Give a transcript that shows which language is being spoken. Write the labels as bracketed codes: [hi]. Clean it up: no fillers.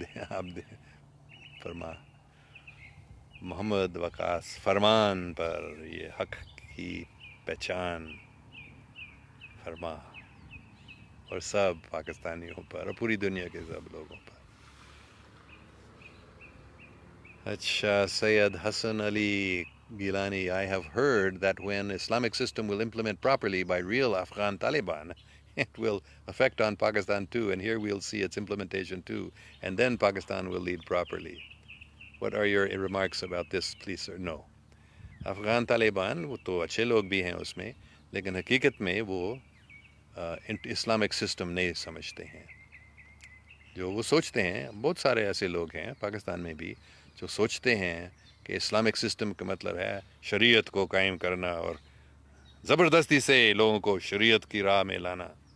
[ur] آپ فرما محمد وقاص فرمان پر یہ حق کی پہچان فرما، اور سب پاکستانیوں پر اور پوری دنیا کے سب لوگوں پر. [en] اچھا، Syed Hassan Ali Gilani I have heard that when Islamic system will implement properly by real Afghan Taliban, it will affect on Pakistan too, and here we'll see its implementation too, and then Pakistan will lead properly. What are your remarks about this, please, sir? No. [ur] Afghan Taliban وہ تو اچھے لوگ بھی ہیں اس میں، لیکن حقیقت میں وہ اسلامک سسٹم نہیں سمجھتے ہیں. جو وہ سوچتے ہیں، بہت سارے ایسے لوگ ہیں پاکستان میں بھی جو سوچتے ہیں کہ اسلامک سسٹم کا مطلب ہے شریعت کو قائم کرنا اور زبردستی سے لوگوں کو شریعت کی راہ میں لانا.